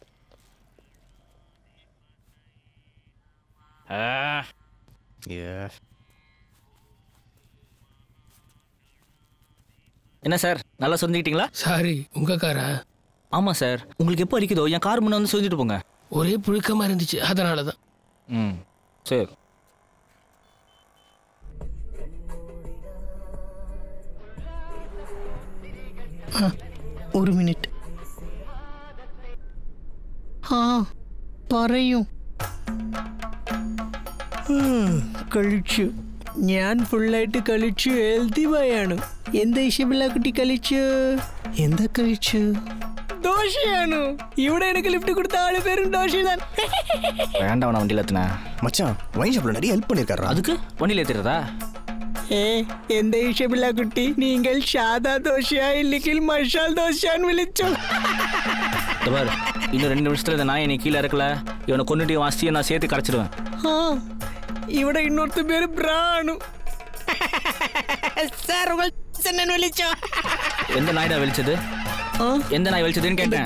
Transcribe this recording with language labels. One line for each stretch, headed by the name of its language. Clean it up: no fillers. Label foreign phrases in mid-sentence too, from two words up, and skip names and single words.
Tamil: என்ன சார், நல்லா சொரிஞ்சுக்கிட்டீங்களா? சாரி, உங்க காரா? ஆமாம் சார். உங்களுக்கு எப்போ அடிக்குதோ என் கார் முன்னே வந்து சொரிஞ்சிட்டு போங்க. ஒரே புழுக்கமாக இருந்துச்சு, அதனால தான். ம் சரி.
Malayalam: ഒരു മിനിറ്റ്. പറയൂ. കളിച്ചു, ഞാൻ ഫുള്ളായിട്ട് കളിച്ചു.
English: healthy boy.
Malayalam: എന്താ ഇഷ്ടമില്ല കുട്ടി? കളിച്ചു. എന്താ കഴിച്ചു? ദോശയാണ്. ഇവിടെ എനിക്ക് ലിഫ്റ്റ് കൊടുത്ത ആള് പേരും ദോശ.
Tamil: வேண்டாம், நான் வண்டியில் ஏற்றுனேன். மச்சான்
English: wine shop
Tamil: நிறைய ஹெல்ப் பண்ணியிருக்காரு. அதுக்கு வண்டியில் ஏற்றுறதா?
Malayalam: എന്താ ഇഷ്ടമില്ല കുട്ടി? നിങ്ങൾ സാദാ ദോശയാ ഇല്ലെങ്കിൽ മസാല ദോശയാന്ന് വിളിച്ചു.
Tamil: இன்னும் 2 நிமிஷத்துல இந்த நாயை நீ கீழே இருக்கல, இவனை கொண்டுட்டு வாசியை நான் சேர்த்து கரைச்சிடுவேன். ഇവിടെ இன்னொருத்த பேரு பிராணு. சார் உங்கள் என்ன விളിச்சோ? எந்த நாய்டா வெளிச்சது? எந்த நாய் வெளிச்சதுன்னு கேட்டேன்.